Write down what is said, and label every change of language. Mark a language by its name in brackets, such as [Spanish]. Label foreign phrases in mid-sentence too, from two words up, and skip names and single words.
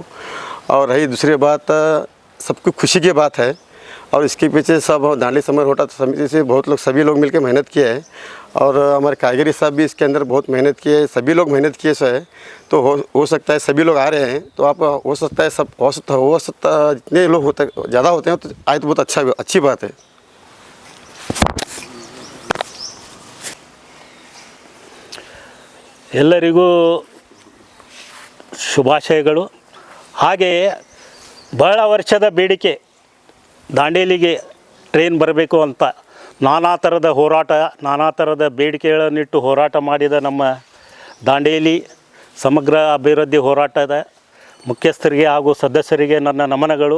[Hindi] और रही दूसरी बात, सबकी खुशी की बात है और इसके पीछे सब दांडेली समग्र होराट समिति से बहुत लोग, सभी लोग मिलकर मेहनत किए हैं और हमारे कारीगरी साहब भी इसके अंदर बहुत मेहनत किए, सभी लोग मेहनत किए सो है। तो हो सकता है सभी लोग आ रहे हैं, तो आप हो सकता है सब हो सकता जितने लोग होते ज़्यादा होते हैं तो आए तो बहुत अच्छी बात है। [Kannada] ಎಲ್ಲರಿಗೂ ಶುಭಾಶಯಗಳು. ಹಾಗೆಯೇ ಬಹಳ ವರ್ಷದ ಬೇಡಿಕೆ ದಾಂಡೇಲಿಗೆ ಟ್ರೈನ್ ಬರಬೇಕು ಅಂತ ನಾನಾ ಥರದ ಹೋರಾಟ, ನಾನಾ ಥರದ ಬೇಡಿಕೆಗಳನ್ನಿಟ್ಟು ಹೋರಾಟ ಮಾಡಿದ ನಮ್ಮ ದಾಂಡೇಲಿ ಸಮಗ್ರ ಅಭಿವೃದ್ಧಿ ಹೋರಾಟದ ಮುಖ್ಯಸ್ಥರಿಗೆ ಹಾಗೂ ಸದಸ್ಯರಿಗೆ ನನ್ನ ನಮನಗಳು.